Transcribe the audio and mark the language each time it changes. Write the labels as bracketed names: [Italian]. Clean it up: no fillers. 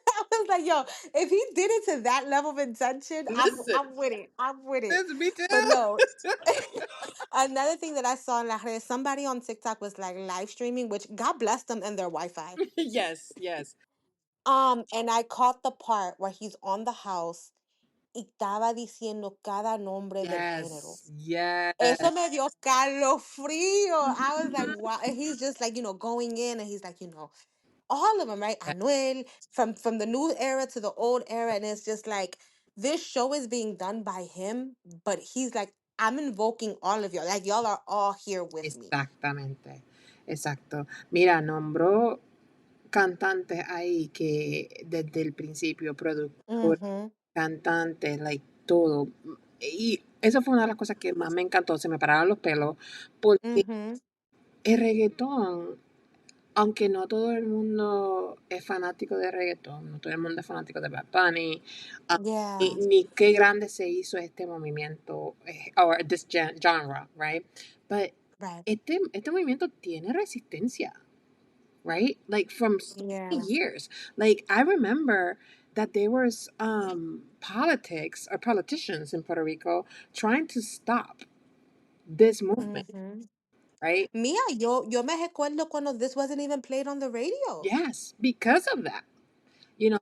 [English] I was like, yo, if he did it to that level of intention, Listen, I'm with it. I'm with it. listen, me too. But no. Another thing that I saw in La Red, somebody on TikTok was like live streaming, which God bless them and their Wi-Fi. Yes, yes. And I caught the part where he's on the house [Spanish] y estaba diciendo cada nombre del género. [English] Yes, yes. [Spanish] Eso me dio calofrío. [English] I was like, wow. [Spanish] And he's just like, going in, and he's like, all of them, right? Anuel, from the new era to the old era, and it's just like this show is being done by him, but he's like, I'm invoking all of y'all, like y'all are all here with me. Exactamente, exacto. Mira, nombró cantantes ahí que desde el principio, productores, Mm-hmm. cantantes, like todo. Y eso fue una de las cosas que más me encantó, se me pararon los pelos, porque Mm-hmm. el reggaetón, aunque no todo el mundo es fanático de reggaetón, no todo el mundo es fanático de Bad Bunny, [English] Yeah. [Spanish] ni qué grande se hizo este movimiento, [English] or this genre, right? But Right. [Spanish] este movimiento tiene resistencia, right? [English] Like from so Yeah. many years. Like I remember that there was politics or politicians in Puerto Rico trying to stop this movement, Mm-hmm. right? Mia, [Spanish] yo me recuerdo cuando [English] this wasn't even played on the radio. Yes, because of that. You know,